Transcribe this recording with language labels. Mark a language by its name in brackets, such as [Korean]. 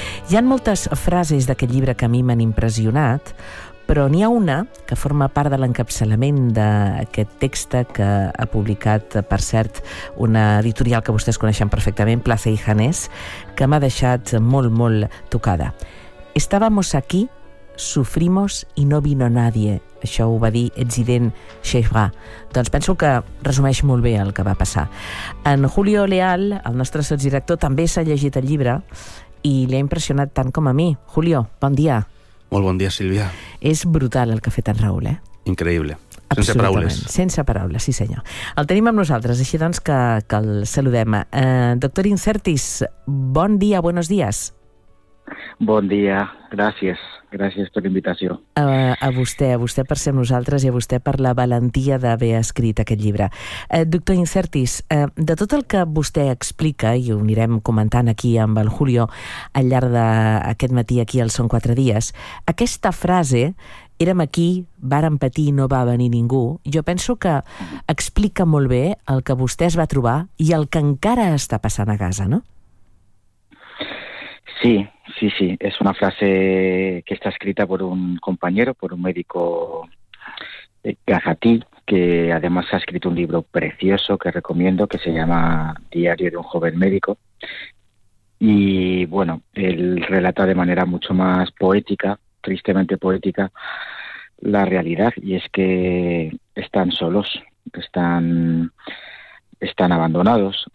[Catalan] Hi ha moltes frases d'aquest llibre que a mi m'han impressionat, però n'hi ha una que forma part de l'encapçalament d'aquest text que ha publicat, per cert, una editorial que vostès coneixen perfectament, Plaza y Janés, que m'ha deixat molt, molt tocada. [Spanish] Estábamos aquí, sufrimos y no vino nadie. [Catalan] Això ho va dir Ezzedine Chefra. Doncs penso que resumeix molt bé el que va passar. En Julio Leal, el nostre sotsdirector, també s'ha llegit el llibre i li ha impressionat tant com a mi. Julio, bon dia. Molt bon dia, Sílvia. És brutal el que ha fet en Raúl, eh? Increïble. Sense paraules. Sense paraules, sí senyor. El tenim amb nosaltres, així doncs que el saludem. Doctor Incertis, bon dia, [Spanish] buenos días. [Catalan] Bon dia, gràcies. Gràcies per l'invitació. A vostè per ser nosaltres i a vostè per la valentia d'haver escrit aquest llibre. Doctor Incertis, de tot el que vostè explica, i ho anirem comentant aquí amb el Julio al llarg d'aquest matí aquí al Són 4 Dies, aquesta frase, érem aquí, vàrem patir i no va venir ningú, jo penso que explica molt bé el que vostè es va trobar i el que encara està passant a Gaza, no? Sí. [Spanish] Sí, sí, es una frase que está escrita por un compañero, por un médico gazatí, que además ha escrito un libro precioso que recomiendo, que se llama Diario de un joven médico. Y bueno, él relata de manera mucho más poética, tristemente poética, la realidad, y es que están solos, están abandonados.